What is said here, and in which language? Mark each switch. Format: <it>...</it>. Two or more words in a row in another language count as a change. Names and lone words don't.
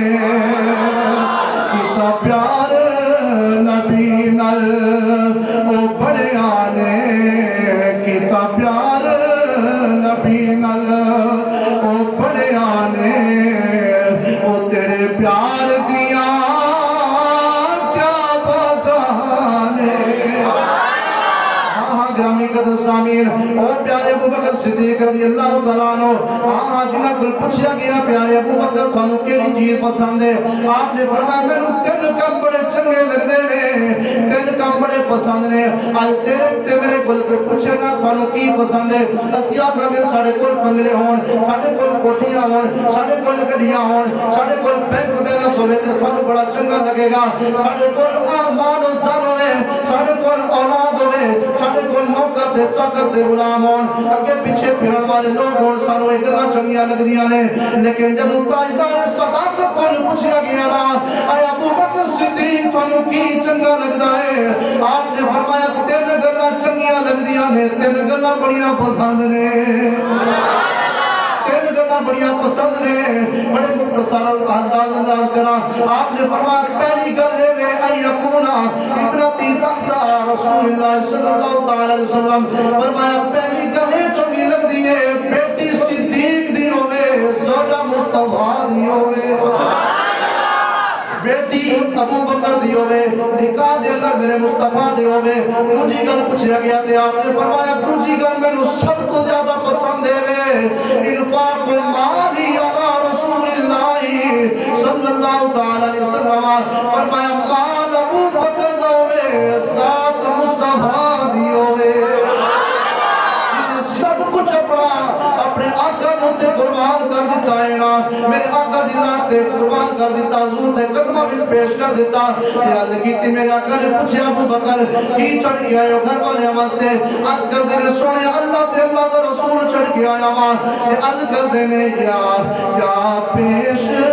<pa>کتا پیار نبی نل او بڑے آنے کتا پیار نبی نل او بڑے آنے او تیرے پیار دیا کیا بتانے گرامی قدر سامین اور پیارے ابو بکر صدیق</pa> <ar>رضی اللہ تعالیٰ عنہ</ar> <pa>جنہاں کل پوچھا گیا پیارے ابو بکر تھانوں کیڑی چیز پسند ہے آپ نے فرمایا مینوں تین کم بڑے چنگے لگدے نے تین کم بڑے پسند نے اج تیرے تے میرے کول پوچھے نا تھانوں کی پسند ہے اسی آکھاں گے ساڈے کول بنگلے ہون ساڈے کول کوٹھیاں ہون ساڈے کول گڈیاں ہون ساڈے کول</pa> <en>bank balance</en> <pa>ہوے تے سانوں بڑا چنگا لگے گا ساڈے کول مال و زر ہوے ساڈے کول اولاد ہوے ساڈے کول نوکر تے چاکر تے غلام ہون اگے پیچھے پھرن والے لوگ ہون سانوں اے گلاں چنگیاں لگدیاں نے لیکن جدوں تاجدار صداقت کول پوچھیا گیا نا اے ابو بکر صدیق تانوں کی چنگا لگدا ہے آپ نے فرمایا تین گلاں چنگیاں لگدیاں نے تین گلاں بڑیاں پسند نے تین گلاں بڑیاں پسند نے بڑے مختصر انداز کرا آپ نے فرمایا پہلی گل ہے اے</pa> <ar>یکونا ابنتی تحت رسول اللہ صلی اللہ علیہ وسلم</ar> <pa>فرمایا پہلی گل یہ چنگی لگدی ہے بیٹی صدیق دی ہوے زوجہ مصطفیٰ دی ہوے بیٹی ابو بکر دی ہوے نکاح دے اندر میرے مصطفیٰ دی ہوے دوجی گل پوچھیا گیا تے آپ نے فرمایا دوجی گل مینوں سب تو زیادہ پسند ہے</pa> <ar>انفاق مالی علی رسول اللہ صلی اللہ علیہ وسلم</ar> <pa>فرمایا مال ابو بکر دا ہوے ذات مصطفیٰ دی ہوے سب کچھ اپنے آقا دے قربان کر دیتا ہے نا میرے آقا دی ذات تے قربان کر دیتا حضور دے قدمہ میں پیش کر دیتا عرض کیتی میرے آقا نے پوچھا ابو بکر کی چڑھ کے آئے ہو گھر والے واسطے عرض کر دینے سونے اللہ تے اللہ دا رسول چڑھ کے آیا ماں عرض کر دینے کیا پیش</pa>